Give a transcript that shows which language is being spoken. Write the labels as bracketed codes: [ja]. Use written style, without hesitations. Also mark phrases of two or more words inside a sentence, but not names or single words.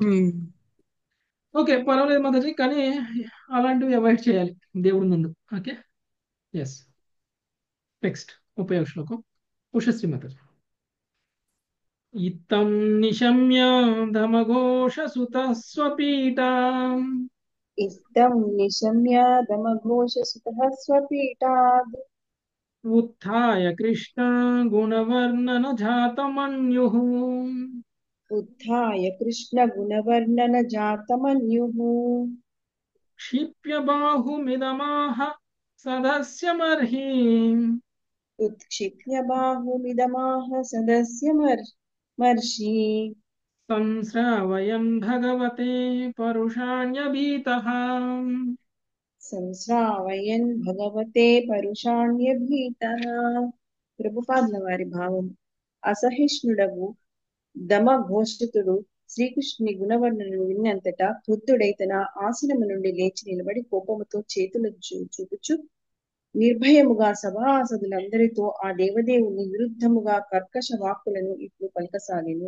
[te] ఓకే, పర్వాలేదు మాతాజీ, కానీ అలాంటివి అవాయిడ్ చేయాలి దేవుడి ముందు. [en] Okay. Yes. Next [te] 30వ శ్లోకం. [sa] ఉషశ్రీ మాతాజీ. ఇత్తం నిశమ్య ధమఘోష సుత స్వపీఠా इत्थं निशम्य दमघोषसुतः स्वपीठाद् ఉత్థాయ కృష్ణ గుణవర్ణన జాతమన్యుః उत्थाय कृष्णगुणवर्णनजातमन्युः క్షిప్య బాహుమిదమాహ సదస్యమర్హి उत्क्षिप्य बाहुमिदमाह सदस्यमर्षि సంశ్రావయన్ భగవతే పరుషాణ్యభీతః సంశ్రావయన్ భగవతే పరుషాణ్యభీతః. [te] ప్రభుపాదుల వారి భావం. అసహిష్ణుడగు దమఘోషితుడు శ్రీకృష్ణుని గుణవర్ణనను విన్నంతటా క్రుద్ధుడై తన ఆసనము నుండి లేచి నిలబడి కోపముతో చేతులు చూపుచు నిర్భయముగా సభాసదులందరితో ఆ దేవదేవుని విరుద్ధముగా కర్కశ వాక్కులను ఇప్పుడు పలకసాగెను.